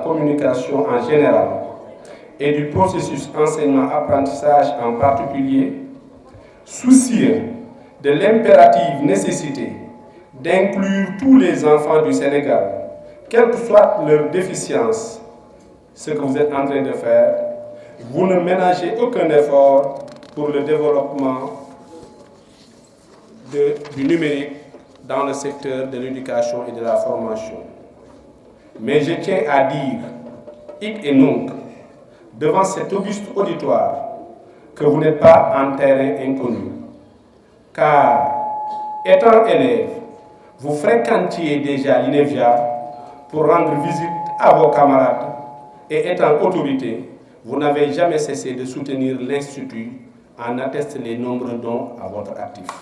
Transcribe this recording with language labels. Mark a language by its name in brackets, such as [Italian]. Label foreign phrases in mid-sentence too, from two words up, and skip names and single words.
[French] communication en général, et du processus enseignement-apprentissage en particulier, soucieux de l'impérative nécessité d'inclure tous les enfants du Sénégal, quelle que soit leur déficience, ce que vous êtes en train de faire, vous ne ménagez aucun effort pour le développement du numérique dans le secteur de l'éducation et de la formation. Mais je tiens à dire, [Latin] hic et nunc, [French] devant cet auguste auditoire, que vous n'êtes pas en terrain inconnu. Car, étant élève, vous fréquentiez déjà l'INEFJA pour rendre visite à vos camarades et étant autorité, vous n'avez jamais cessé de soutenir l'Institut, en attestent les nombreux dons à votre actif.